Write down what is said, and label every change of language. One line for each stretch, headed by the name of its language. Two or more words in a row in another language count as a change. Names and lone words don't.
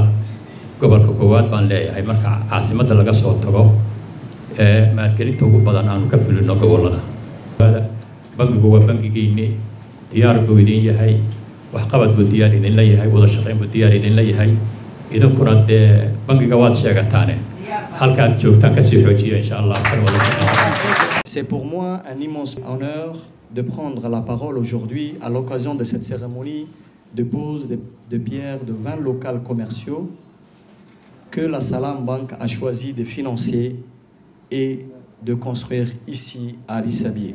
Somali: gobolka koowaad baan leeyahay marka caasimadda laga soo tago maalgelinta ugu badan aanu ka fulino gobolada. bangigu waa bangigiinii, diyaar buu idin yahay, waxqabad buu diyaar idin leeyahay, wada shaqayn buu diyaar idin leeyahay. idinkuna dee bangiga waad sheegataane halkaad joogtaan ka sii xoojiya
Arabic: إن شاء الله.
French: C'est pour moi un immense honneur de prendre la parole aujourd'hui à l'occasion de cette cérémonie de pose de pierre de 20 locaux commerciaux que la Salam Bank a choisi de financer et de construire ici à Ali Sabieh.